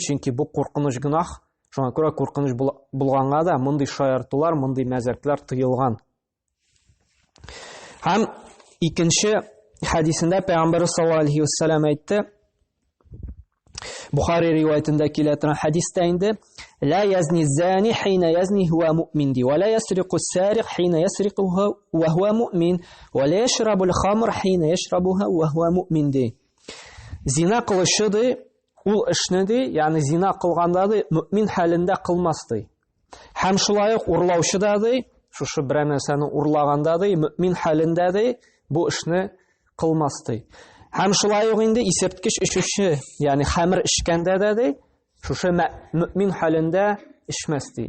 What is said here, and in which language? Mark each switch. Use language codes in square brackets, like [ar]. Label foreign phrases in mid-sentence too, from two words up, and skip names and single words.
[tt] Чөнки бу куркыныч гынах. Шуңа күрә куркыныч булганга да мондый шаяртулар, мондый мәзәкләр тыелган. Һәм икенче хадисендә Пәйгамбер [ar] صلى الله عليه وسلم [tt] әйтте, Бухари риваятендә килә торган хадистә инде, [ar] لا يزني الزاني حين يزني هو مؤمن ولا يسرق السارق حين يسرق وهو مؤمن ولا يشرب الخمر حين يشربها وهو مؤمن دي. [tt] Зина кылышы ди, ул эшне ди, ягъни зина кылганда ди, мөмин хәлендә кылмас ди. Һәм шулай ук урлаучы да ди, шушы бер нәрсәне урлаганда ди, мөмин хәлендә ди, бу эшне кылмас ди. Һәм шулай ук инде исерткеч эчүче, ягъни хәмер эчкәндә дә ди, шушы мөмин хәлендә эчмәс ди.